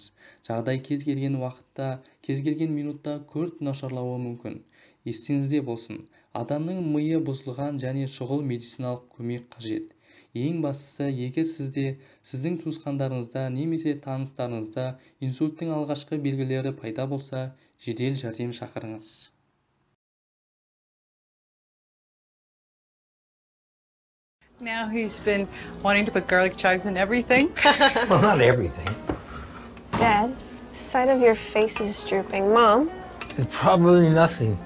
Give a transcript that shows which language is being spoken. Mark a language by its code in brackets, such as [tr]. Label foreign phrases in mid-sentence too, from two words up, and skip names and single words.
[kk] Жағдай кез келген уақытта, кез келген минутта күрт нашарлауы мүмкін. Есіңізде болсын, адамның миы бұзылған және шұғыл медициналық көмек қажет. Ең бастысы, егер сізде, сіздің туысқандарыңызда немесе таныстарыңызда инсульттің алғашқы белгілері пайда болса, жедел жәрдем шақырыңыз. [en] Now he's been wanting to put garlic chives in everything. Well, not everything. Dad, the side of your face is drooping. Mom? It's probably nothing.